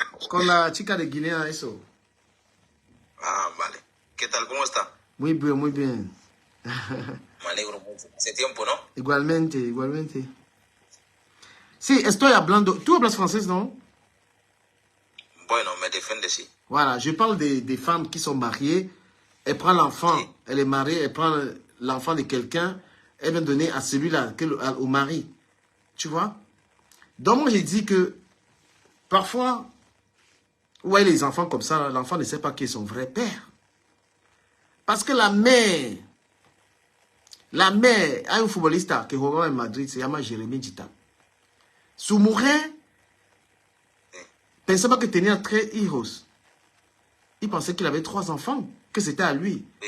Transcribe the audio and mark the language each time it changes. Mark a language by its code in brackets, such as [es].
[es] Con la chica de Guinea, eso. Ah, vale. ¿Qué tal? ¿Cómo está? Muy bien, muy bien. Me alegro mucho. Hace tiempo, ¿no? Igualmente, igualmente. Sí, estoy hablando. ¿Tú hablas francés, no? Bueno, [fr] Voilà, je parle des femmes qui sont mariées. Elle prend l'enfant, elle est mariée, elle prend l'enfant de quelqu'un, elle vient donner à celui-là, au mari. Tu vois? Donc moi, j'ai dit que parfois, ouais, les enfants comme ça, l'enfant ne sait pas qui est son vrai père. Parce que la mère a un footballiste qui joue à Madrid, c'est Yama Jérémy Djita. [es] Su mujer pensaba que tenía 3 hijos. [fr] Il pensait qu'il avait 3 enfants, que c'était à lui.